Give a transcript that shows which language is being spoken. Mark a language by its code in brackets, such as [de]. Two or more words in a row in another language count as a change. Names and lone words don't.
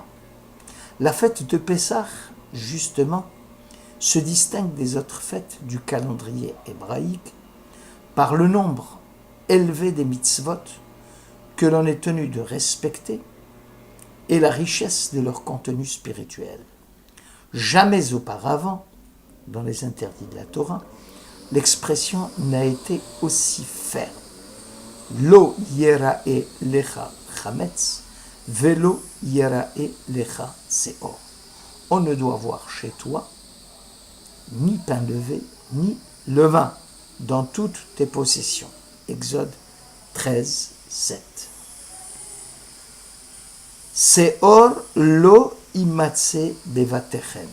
[fr] La fête de Pessah, justement, se distingue des autres fêtes du calendrier hébraïque par le nombre élevé des mitzvot que l'on est tenu de respecter et la richesse de leur contenu spirituel. Jamais auparavant, dans les interdits de la Torah, l'expression n'a été aussi ferme. [he] לא יראה לך חמץ ולא יראה לך שאר. [fr] On ne doit voir chez toi ni pain levé, ni levain dans toutes tes possessions. Exode 13, 7. [he] שאר לא ימצא בבתיכם.